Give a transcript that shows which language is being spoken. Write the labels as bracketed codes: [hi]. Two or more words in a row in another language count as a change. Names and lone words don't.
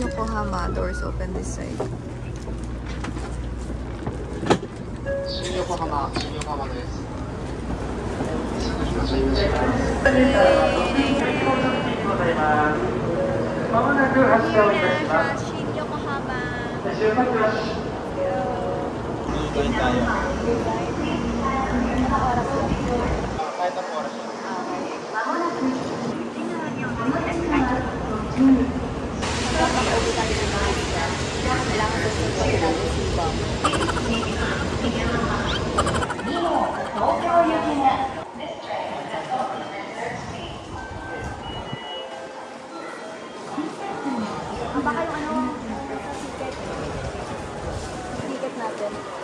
[en] Yokohama. Doors open this side. [ja] Yokohama です。まもなく発車をいたします。 Yokohama. 出発よし。 [en] Blue line [tl] tayo. Kahit ang oras yun. Magpapakauwi tayo ng mga isya. Kailangan ko sa mga natin si Bob. Baka yung ano, ticket natin.